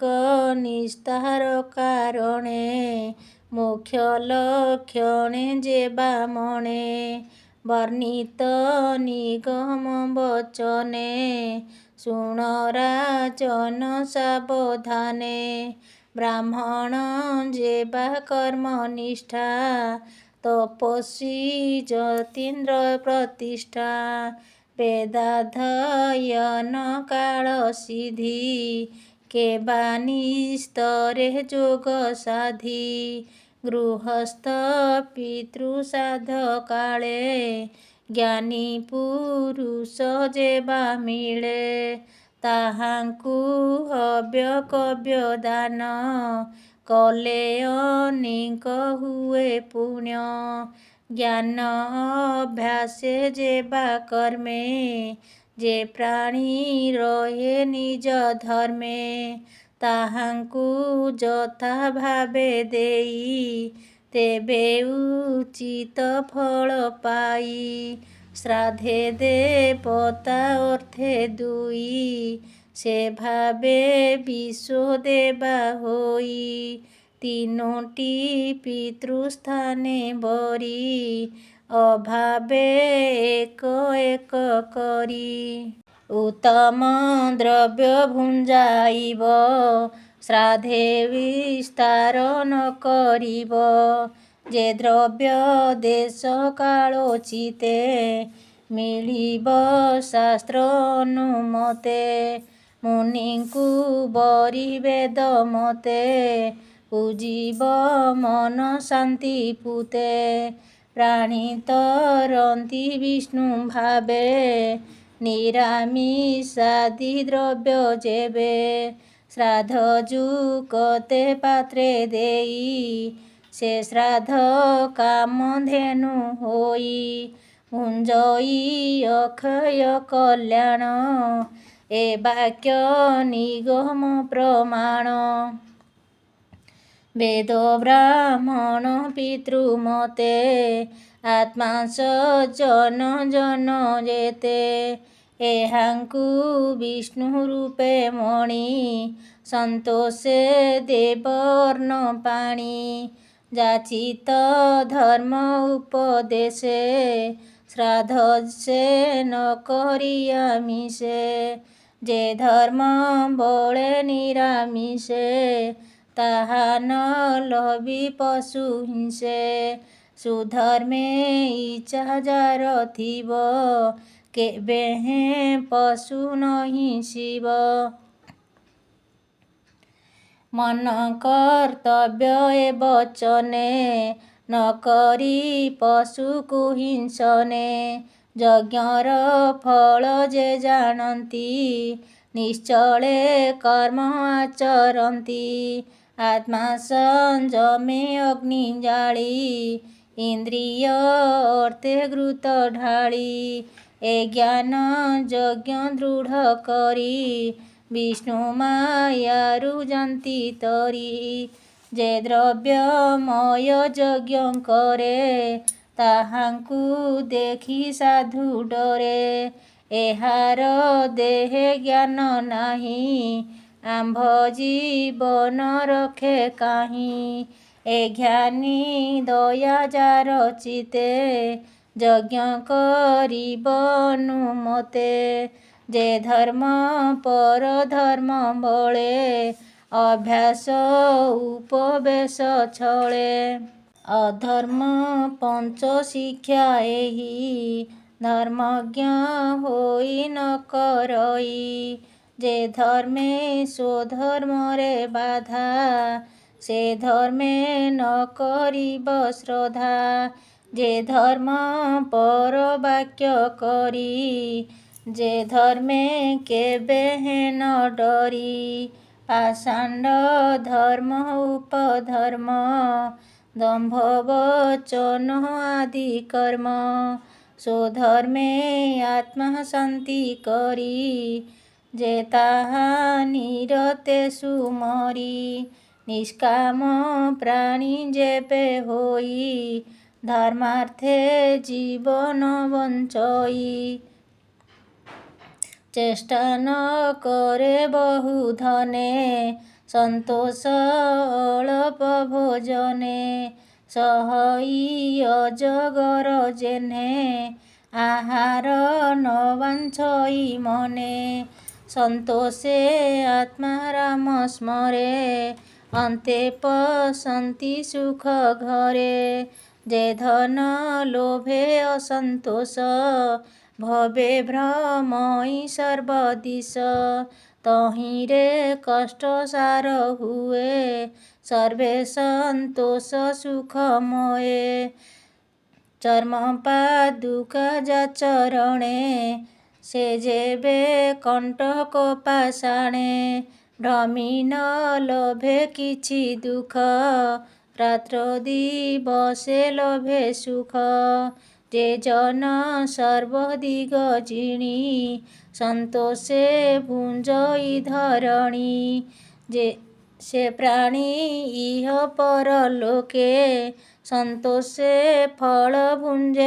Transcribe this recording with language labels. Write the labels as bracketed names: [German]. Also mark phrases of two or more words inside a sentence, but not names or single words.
[Odia] ନିସ୍ତାର କାରଣେ ମୁଖ୍ୟ ଲକ୍ଷଣେ ଯେବା ମଣେ ବର୍ଣ୍ଣିତ ନିଗମ ବଚନେ ଶୁଣ ରାଜନ ସାବଧାନେ ବ୍ରାହ୍ମଣ ଯେବା କର୍ମନିଷ୍ଠା ତପସ୍ୱୀ ଯତୀନ୍ଦ୍ର ପ୍ରତିଷ୍ଠା ବେଦାଧ୍ୟୟନ କାଳ ସିଦ୍ଧି କେବାନିସ୍ତରେ ଯୋଗ ସାଧି ଗୃହସ୍ଥ ପିତୃସାଧ କାଳେ ଜ୍ଞାନୀ ପୁରୁଷ ଯେବା ମିଳେ ତାହାଙ୍କୁ ହବ୍ୟ କବ୍ୟ ଦାନ କଲେ ଅନେକ ହୁଏ ପୁଣ୍ୟ ଜ୍ଞାନ ଅଭ୍ୟାସେ ଯେବା କର୍ମେ ଯେ ପ୍ରାଣୀ ରହେ ନିଜ ଧର୍ମେ ତାହାଙ୍କୁ ଯଥା ଭାବେ ଦେଇ ତେବେ ଉଚିତ ଫଳ ପାଇ ଶ୍ରାଦ୍ଧେ ଦେବତା ଅର୍ଥେ ଦୁଇ ସେ ଭାବେ ବିଶ୍ୱ ଦେବା ହୋଇ ତିନୋଟୀ ପିତୃସ୍ଥାନେ ବରି ଅଭାବେ ଏକ ଏକ କରି ଉତ୍ତମ ଦ୍ରବ୍ୟ ଭୁଞ୍ଜାଇବ ଶ୍ରାଦ୍ଧେ ବିସ୍ତାର ନ କରିବ ଯେ ଦ୍ରବ୍ୟ ଦେଶ କାଳୋଚିତେ ମିଳିବ ଶାସ୍ତ୍ର ଅନୁମତେ ମୁନିଙ୍କୁ ବରି ବେଦ ମତେ ପୂଜିବ ମନ ଶାନ୍ତି ପୂତେ ପ୍ରାଣୀ ତରନ୍ତି ବିଷ୍ଣୁ ଭାବେ ନିରାମିଷାଦି ଦ୍ରବ୍ୟ ଯେବେ ଶ୍ରାଦ୍ଧ ଯୁକତେ ପାତ୍ରେ ଦେଇ ସେ ଶ୍ରାଦ୍ଧ କାମଧେନୁ ହୋଇ ଭୁଞ୍ଜଇ ଅକ୍ଷୟ କଲ୍ୟାଣ ଏ ବାକ୍ୟ ନିଗମ ପ୍ରମାଣ ବେଦ ବ୍ରାହ୍ମଣ ପିତୃମତେ ଆତ୍ମା ସଜ୍ଜନ ଜନ ଯେତେ ଏହାଙ୍କୁ ବିଷ୍ଣୁ ରୂପେ ମଣି ସନ୍ତୋଷେ ଦେବର୍ନ ପାଣି ଯାଚିତ ଧର୍ମ ଉପଦେଶେ ଶ୍ରାଦ୍ଧ ସେ ନ କରିଯାମିଷେ ଯେ ଧର୍ମ ବଳେ ନିରାମିଷେ ତାହା ନ ଲଭି ପଶୁ ହିଂସେ ସୁଧର୍ମେ ଇଚ୍ଛା ଯାର ଥିବ କେବେ ହେଁ ପଶୁ ନହିଁ ଶିବ ମନ କର୍ତ୍ତବ୍ୟ ଏ ବଚନେ ନ କରି ପଶୁ କୋ ହିଂସନେ ଯଜ୍ଞର ଫଳ ଯେ ଜାନତି ନିଶ୍ଚଳେ କର୍ମ ଆଚରତି ଆତ୍ମା ସଂଯମେ ଅଗ୍ନି ଜାଳି ଇନ୍ଦ୍ରିୟ ଅର୍ଥେ ଘୃତ ଢାଳି ଏ ଜ୍ଞାନ ଯଜ୍ଞ ଦୃଢ଼ କରି ବିଷ୍ଣୁ ମାୟାରୁ ଯନ୍ତି ତରି ଯେ ଦ୍ରବ୍ୟମୟ ଯଜ୍ଞ କରେ ତାହାଙ୍କୁ ଦେଖି ସାଧୁ ଡରେ ଏହାର ଦେହେ ଜ୍ଞାନ ନାହି ଆମ୍ଭ ଜୀବନ ରଖେ କାହିଁ ଏ ଜ୍ଞାନୀ ଦୟା ଯାର ଚିତେ ଯଜ୍ଞ କରିବ ଅନୁମତେ ଯେ ଧର୍ମ ପର ଧର୍ମ ବଳେ ଅଭ୍ୟାସ ଉପବେଶ ଛଳେ ଅଧର୍ମ ପଞ୍ଚ ଶିକ୍ଷା ଏହି ଧର୍ମଜ୍ଞ ହୋଇ ନ କରଇ ଯେ ଧର୍ମେ ସ୍ୱଧର୍ମ ରେ ବାଧା ସେ ଧର୍ମେ ନ କରିବ ଶ୍ରଦ୍ଧା ଯେ ଧର୍ମ ପର ବାକ୍ୟ କରି ଯେ ଧର୍ମେ କେବେ ହେଁ ନ ଡରି ପାଷାଣ୍ଡ ଧର୍ମ ଉପଧର୍ମ ଦମ୍ଭ ବଚନ ଆଦି କର୍ମ ସ୍ୱଧର୍ମେ ଆତ୍ମା ଶାନ୍ତି କରି ଯେ ତାହା ନିରତେ ସୁମରି ନିଷ୍କାମ ପ୍ରାଣୀ ଯେବେ ହୋଇ ଧର୍ମାର୍ଥେ ଜୀବନ ବଞ୍ଚଇ ଚେଷ୍ଟା ନ କରେ ବହୁ ଧନେ ସନ୍ତୋଷ ଅଳ୍ପ ଭୋଜନେ ସହଇ ଅଜଗର ଯେନେ ଆହାର ନ ବାଞ୍ଛଇ ମନେ ସନ୍ତୋଷେ ଆତ୍ମା ରାମ ସ୍ମରେ ଅନ୍ତେ ପସନ୍ତି ସୁଖ ଘରେ ଯେ ଧନ ଲୋଭେ ଅସନ୍ତୋଷ ଭବେ ଭ୍ରମଇ ସର୍ବଦିଶ ତହିରେ କଷ୍ଟ ସାର ହୁଏ ସର୍ବେ ସନ୍ତୋଷ ସୁଖମୟେ ଚର୍ମ ପାଦୁକା ଯା ଚରଣେ ସେ ଯେବେ କଣ୍ଟକ ପାଷାଣେ ଭ୍ରମି ନ ଲୋଭେ କିଛି ଦୁଖ ରାତ୍ର ଦିବସେ ଲୋଭେ ସୁଖ ଯେ ଜନ ସର୍ବଦିଗ ଜିଣି ସନ୍ତୋଷେ ଭୁଞ୍ଜଇ ଧରଣୀ ଯେ ସେ ପ୍ରାଣୀ ଇହ ପରଲୋକେ ସନ୍ତୋଷେ ଫଳ ଭୁଞ୍ଜେ